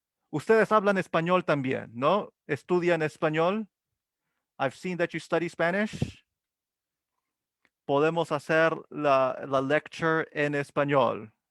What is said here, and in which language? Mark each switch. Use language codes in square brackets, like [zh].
[es] Ustedes hablan español también, ¿no? Estudian español. [en] I've seen that you study Spanish. [es] Podemos hacer la lecture en español.